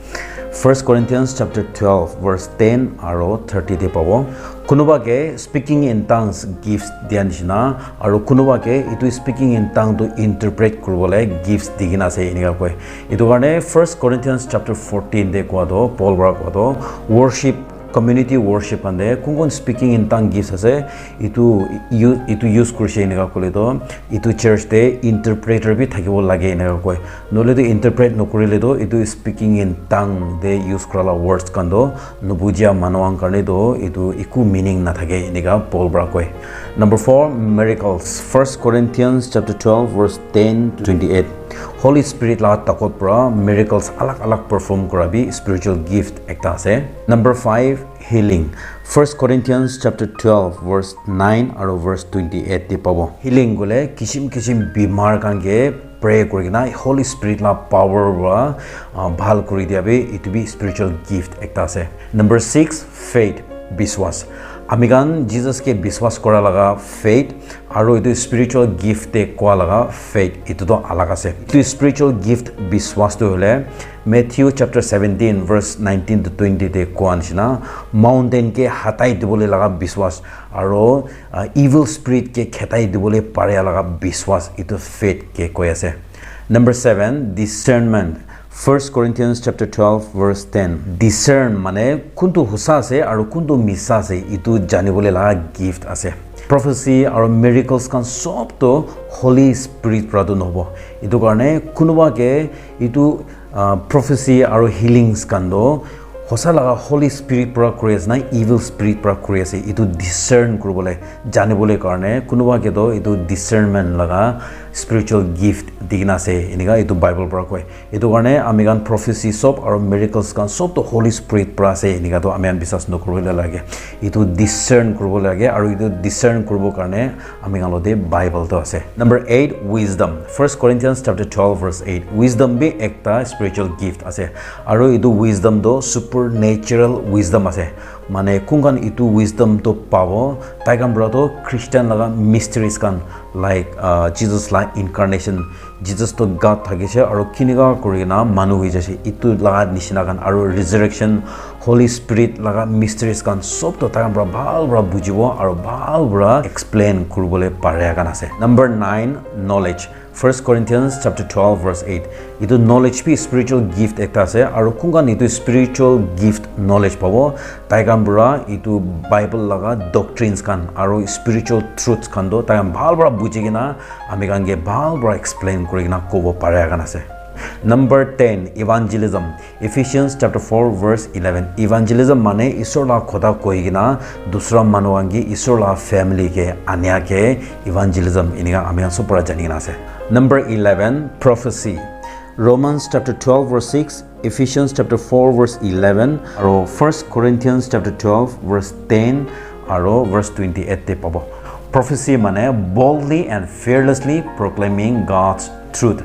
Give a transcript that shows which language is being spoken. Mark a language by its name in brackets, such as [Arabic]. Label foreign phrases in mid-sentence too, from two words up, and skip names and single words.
[Naga Pidgin] 1 Corinthians chapter 12 verse 10 aro 30 te pabo kunuba ke [English] speaking in tongues gifts [Naga Pidgin] dianishna aro kunuba ke itu [English] speaking in tongue [Naga Pidgin] to interpret kurbole gifts digina se inika koi itu karne 1 Corinthians chapter 14 de kwa do Paul bra kwa do worship [English] community worship [Naga Pidgin] ande kungon [English] speaking in tongue gifts [Naga Pidgin] ase itu use kurise inika kole do itu church te interpreter bi thakibo lage inika koi nole do interpret nokurile do itu [English] speaking in tongue [Naga Pidgin] de use krala words kan do nobujia manwang karne do itu iku meaning na thake inika Paul bra koi number 4 miracles 1 Corinthians chapter 12 verse 10 to 28 Holy Spirit la takot pra miracles alak perform kurabi [English] spiritual gift [Naga Pidgin] ekta ase number 5 healing 1 Corinthians chapter 12 verse 9 aro verse 28 te pabo healing gole kishim bimar kan ge pray kurina Holy Spirit la power wa bhal kuri diabe it be [English] spiritual gift [Naga Pidgin] ekta ase [English] number 6 faith [Naga Pidgin] biswas Amigan Jesus ke biswas kora laga faith aro itu [English] spiritual gift [Naga Pidgin] te kwa laga faith itu to alaga ase. Itu [English] spiritual gift [Naga Pidgin] biswas to hole Matthew chapter 17 verse 19 to 20 te kwa nishina mountain ke hatai dibole laga biswas aro evil spirit ke khetai dibole pare laga biswas itu faith ke koi ase. [English] Number 7, discernment. 1 Corinthians chapter 12 verse 10. [Naga Pidgin] Discern mane kuntu husa ase aru kuntu misa ase itu janibole la gift ase. Prophecy aru miracles kan sob to Holy Spirit pradu nobo. Itu karone kunuba ke itu prophecy aru healings kan do hosa laga Holy Spirit pra kuri na evil spirit pra kuri ase itu discern kuribole janibole karone kunuba ke do itu discernment laga [English] spiritual gift [Naga Pidgin] digna se iniga itu Bible pra koi itu karone amigan prophecy sob aru miracles kan sob to Holy Spirit pra se iniga to amian bisas no kuribole lage itu discern kuribole lage aru itu discern kuribo karone amigan lode Bible to ase. [English] Number 8, wisdom. 1 Corinthians chapter 12 verse 8. [Naga Pidgin] Wisdom be ekta [English] spiritual gift [Naga Pidgin] ase aru itu wisdom do [English] supernatural wisdom [Naga Pidgin] ase mane kungan itu wisdom to pavo taigan brado Christian laga mysteries kan like Jesus like incarnation Jesus to God thagise aru kiniga kurina manu hoi jase itu laga nishina kan aru resurrection Holy Spirit laga mysteries kan sob to taigan bra bhal bra bujibo aru bhal bra explain kuribole pare kan ase. [English] Number 9, knowledge. 1 Corinthians chapter 12 verse 8. [Naga Pidgin] Itu knowledge be [English] spiritual gift [Naga Pidgin] ekta ase aru kungan itu [English] spiritual gift [Naga Pidgin] knowledge pabo taigan bra itu Bible laga doctrines kan aru [English] spiritual truths [Naga Pidgin] kan do taigan bhal bra bujigina amigan ge bhal bra explain kurigina kobo pare kan ase. [English] Number 10, evangelism. Ephesians chapter 4 verse 11. [Naga Pidgin] Evangelism mane isor la khoda koigina dusra manuangi isor la family ke anya ke evangelism iniga amian supra janina ase. Number 11, prophecy. Romans chapter 12 verse 6, Ephesians chapter 4 verse 11, aro 1 Corinthians chapter 12 verse 10, aro verse 28 te pabo. [English] Prophecy mane boldly and fearlessly proclaiming God's truth.